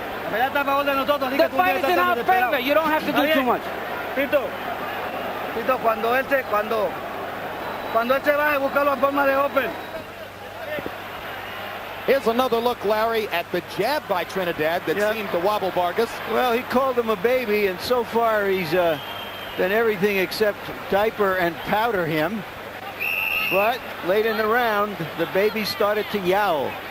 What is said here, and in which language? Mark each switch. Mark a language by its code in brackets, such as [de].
[en] The fight is in our favor. You don't have to do too much. [es] Tito, cuando él se baje, busca la forma de open. [en] Here's another look, Larry, at the jab by Trinidad that seemed to wobble Vargas. Well, he called him a baby, and so far he's done everything except diaper and powder him. But late in the round, the baby started to yowl.